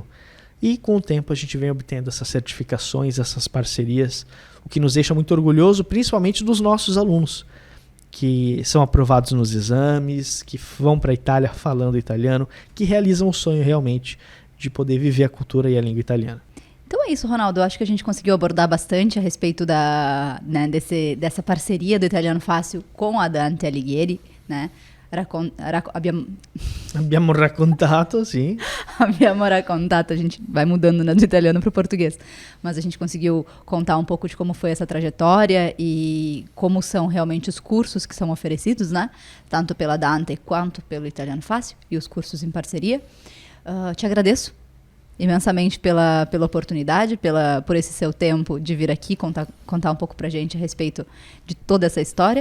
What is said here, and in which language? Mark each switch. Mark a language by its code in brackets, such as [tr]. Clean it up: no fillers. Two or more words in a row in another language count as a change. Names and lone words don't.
[pt] E com o tempo a gente vem obtendo essas certificações, essas parcerias, o que nos deixa muito orgulhoso, principalmente dos nossos alunos, que são aprovados nos exames, que vão para a Itália falando italiano, que realizam o sonho realmente de poder viver a cultura e a língua italiana. Então é isso, Ronaldo. Eu acho que a gente conseguiu abordar bastante a respeito dessa parceria do Italiano Fácil com a Dante Alighieri, né? [it] Abbiamo raccontato, sim. Abbiamo raccontato, [pt] a gente vai mudando, né, do italiano para o português. Mas a gente conseguiu contar um pouco de como foi essa trajetória e como são realmente os cursos que são oferecidos, né? Tanto pela Dante quanto pelo Italiano Fácil e os cursos em parceria. Te agradeço imensamente pela oportunidade, por esse seu tempo de vir aqui contar um pouco pra gente a respeito de toda essa história.